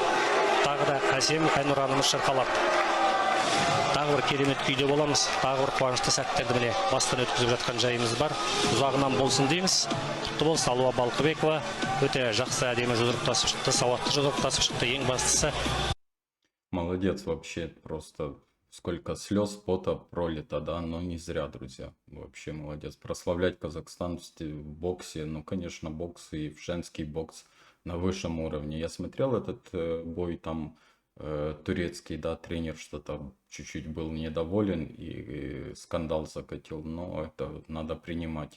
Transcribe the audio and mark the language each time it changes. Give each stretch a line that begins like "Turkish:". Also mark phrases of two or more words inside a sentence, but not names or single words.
Kazakh: Тағы да әсем әнұранымыз шырқалады. Тағы бір керемет күйде боламыз. Тағы бір қуанышты сәттерді міне бастан өткізіп жатқан жайымыз бар. Ұзағынан болсын дейміз. Құтты болсын Алуа Балқыбекова. Өте жақсы әдемі жұдырықтасып шықты, сауатты жұдырықтасып шықты. Ең бастысы
Russian: Молодец вообще, просто сколько слез, пота пролито, да, но не зря, друзья. Вообще молодец. Прославлять Казахстан в боксе, ну, конечно, бокс и в женский бокс на высшем уровне. Я смотрел этот бой, там турецкий, да, тренер что-то чуть-чуть был недоволен и скандал закатил, но это надо принимать.